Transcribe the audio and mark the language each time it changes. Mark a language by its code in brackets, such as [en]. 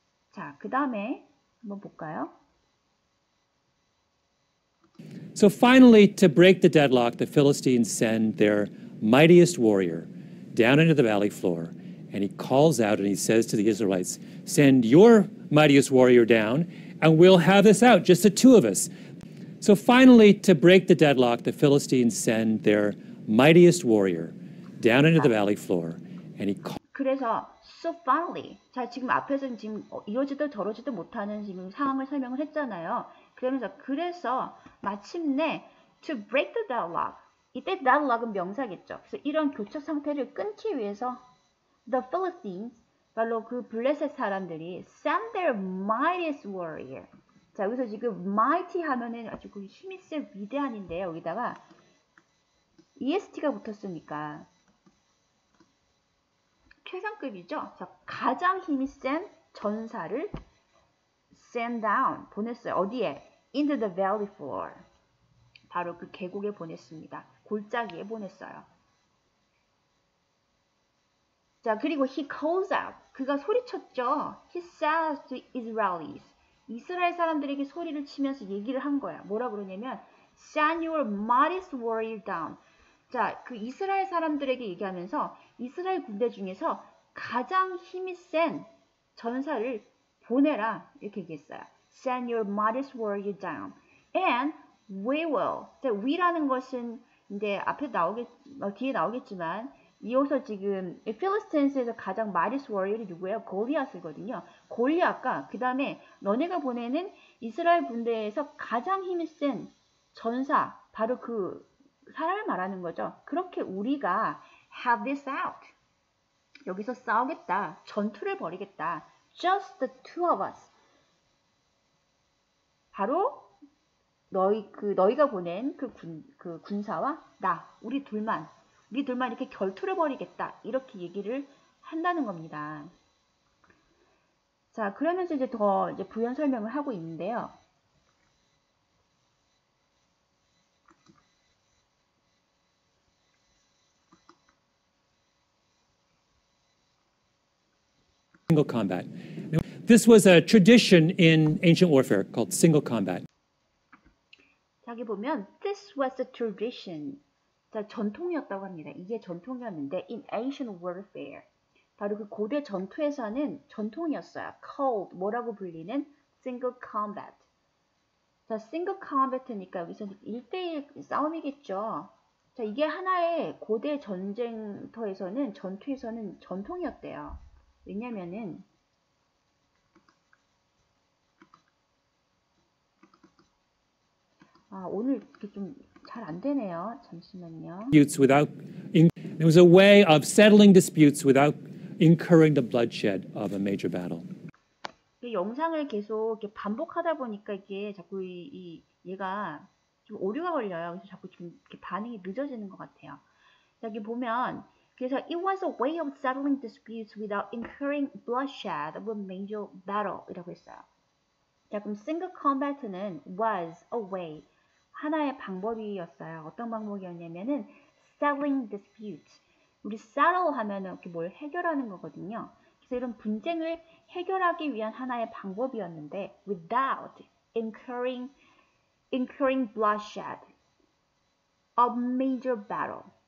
[ko] 자, 그 다음에 한번 볼까요? [en] So finally, to break the deadlock, the Philistines send their mightiest warrior down into the valley floor, and he calls out and he says to the Israelites, send your mightiest warrior down, and we'll have this out, just the two of us. So finally, to break the deadlock, the Philistines send their mightiest warrior down into the valley floor, and he calls. [ko] 그래서 so finally, 자 지금 앞에서는 지금 이러지도 저러지도 못하는 지금 상황을 설명을 했잖아요. [en] 그래서 마침내 to break the deadlock. [ko] 이때 deadlock은 명사겠죠. 그래서 이런 교착 상태를 끊기 위해서 the Philistines, 바로 그 블레셋 사람들이 send their mightiest warrior. 자 여기서 지금 mighty 하면은 아주 그 힘이 센 위대한인데 여기다가 EST가 붙었으니까 최상급이죠. 자, 가장 힘이 센 전사를 send down, 보냈어요. [en] 어디에? Into the valley floor. [ko] 바로 그 계곡에 보냈습니다. 골짜기에 보냈어요. [en] 자, 그리고 he calls out. 그가 소리쳤죠. He says to Israelis. [ko] 이스라엘 사람들에게 소리를 치면서 얘기를 한 거야. [en] 뭐라 그러냐면 send your mightiest warrior down. [ko] 자, 그 이스라엘 사람들에게 얘기하면서 이스라엘 군대 중에서 가장 힘이 센 전사를 보내라. 이렇게 얘기했어요. [en] Send your mightiest warrior down. And we will. [ko] 자, we라는 것은 이제 앞에 뒤에 나오겠지만 이어서 지금 필리스틴스에서 가장 mightiest warrior 이 누구예요? 골리앗이거든요. 골리앗과 그 다음에 너네가 보내는 이스라엘 군대에서 가장 힘이 센 전사, 바로 그 사람을 말하는 거죠. [en] 그렇게 우리가 have this out. 여기서 싸우겠다. 전투를 벌이겠다. Just the two of us. [ko] 바로 너희가 보낸 그 군사와 나, 우리 둘만 이렇게 결투를 벌이겠다. 이렇게 얘기를 한다는 겁니다. 자, 그러면서 이제 더 부연 설명을 하고 있는데요. [en] Single combat. This was a tradition in ancient warfare called single combat. [ko] 자, [en] 여기 보면 this was a tradition. [ko] 자, 전통이었다고 합니다. [en] 이게 전통이었는데 in ancient warfare. [ko] 바로 그 고대 전투에서는 전통이었어요. [en] called 뭐라고 불리는 single combat. [ko] 자, single combat니까 여기서 1대1 싸움이겠죠. 자, 이게 하나의 고대 전쟁터에서는 전투에서는 전통이었대요. 왜냐면은 오늘 이렇게 좀 잘 안 되네요. 잠시만요. [en] Disputes without, it was a way of settling disputes without incurring the bloodshed of a major battle. [ko] 이 영상을 계속 이렇게 반복하다 보니까 이게 자꾸 얘가 좀 오류가 걸려요. 그래서 자꾸 좀 이렇게 반응이 늦어지는 것 같아요. [en] 여기 보면 그래서 it was a way of settling disputes without incurring bloodshed of a major battle 이라고 했어요. 자, 그럼 single combat는 was a way 하나의 방법이었어요. [ko] 어떤 방법이었냐면은 settling disputes. 우리 settle 하면은 이렇게 뭘 해결하는 거거든요. 그래서 이런 분쟁을 해결하기 위한 하나의 방법이었는데 without incurring bloodshed of major battle.